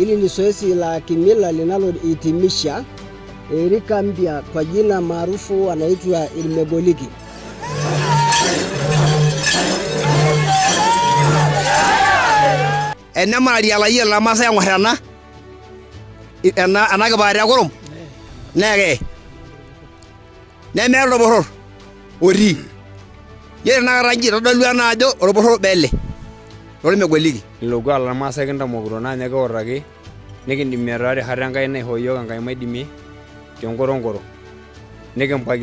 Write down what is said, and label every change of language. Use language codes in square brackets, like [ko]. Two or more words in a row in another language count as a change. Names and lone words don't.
[sw] zoezi la kimila linalohitimisha rika mpya kwa jina maarufu wanaitwa Irmegoliki. [mas] Enemari alaye la Maasai eng'or ena kipaat ekurum neke nemeeta orporor otii. Yiolo tenakata inji itodolu ena ajo orporor bele lormegoliki. Ilokuak lormaasai kintamokito naa ninye kiutaki nikindimie taatoi hata Enkai naishoo yiok Enkai maidimie tenkoronkoro nikimpakie